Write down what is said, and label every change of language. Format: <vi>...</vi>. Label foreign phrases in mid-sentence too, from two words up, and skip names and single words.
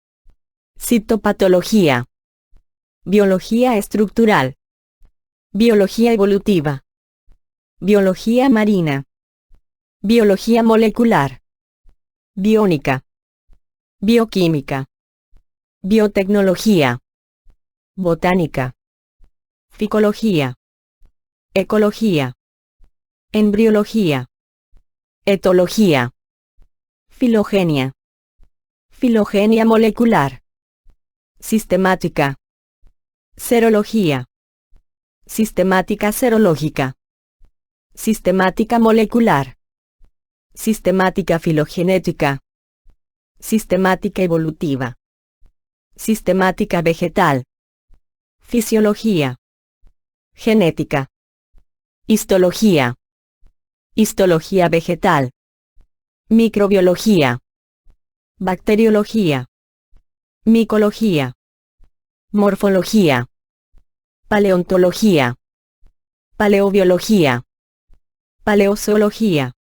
<es>Citopatología. Biología estructural. Biología evolutiva. Biología marina. Biología molecular. Biónica. Bioquímica. Biotecnología. Botánica. Ficología. Ecología. Embriología. Etología. Filogenia. Filogenia molecular. Sistemática. Serología. Sistemática serológica. Sistemática molecular. Sistemática filogenética. Sistemática evolutiva. Sistemática vegetal. Fisiología. Genética. Histología. Histología vegetal. Microbiología. Bacteriología. Micología. Morfología. Paleontología. Paleobiología. Paleozoología.</es>